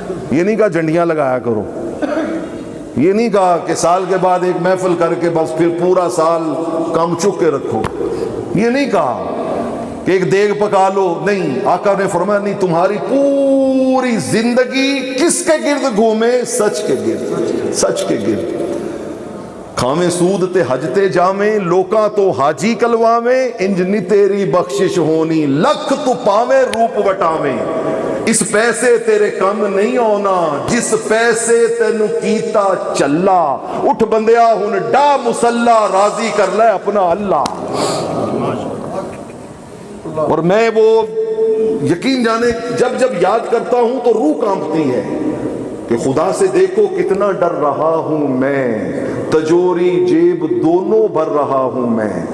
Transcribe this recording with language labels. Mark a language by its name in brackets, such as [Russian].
[Urdu] یہ نہیں کہا جھنڈیاں لگایا کرو، یہ نہیں کہا کہ سال کے بعد ایک محفل کر کے بس پھر پورا سال کام چک کے رکھو، یہ نہیں کہا کہ ایک دیگ پکا لو. نہیں، آقا نے فرمایا نہیں، تمہاری پوری زندگی کس کے گرد گھومے؟ سچ کے گرد، سچ کے گرد. [Punjabi] کھاویں سود تے حج تے جاویں، لوکاں تو حاجی کلواویں، انج نی تیری بخشش ہونی، لکھ تو پاویں روپ وٹاویں. اس پیسے تیرے کم نہیں ہونا جس پیسے تینو کیتا چلا. اٹھ بندیا ہن ڈا مسلح، راضی کر لے اپنا اللہ. [Urdu] اور میں وہ یقین جانے جب جب یاد کرتا ہوں تو روح کانپتی ہے کہ خدا سے دیکھو کتنا ڈر رہا ہوں میں، تجوری جیب دونوں بھر رہا ہوں میں.